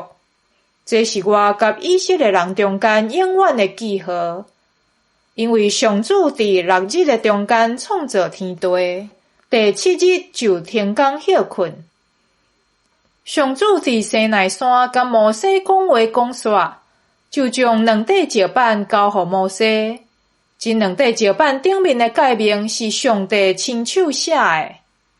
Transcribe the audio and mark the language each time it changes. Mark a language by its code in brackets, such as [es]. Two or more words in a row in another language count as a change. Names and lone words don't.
[nan] 这是我甲以色列人中间永远的记号。因为上主伫6日的中间创造天地，第7日就停工休困。上主伫西奈山甲摩西讲话讲煞，就将2块石板交予摩西。这2块石板顶面的界面是上帝亲手写的。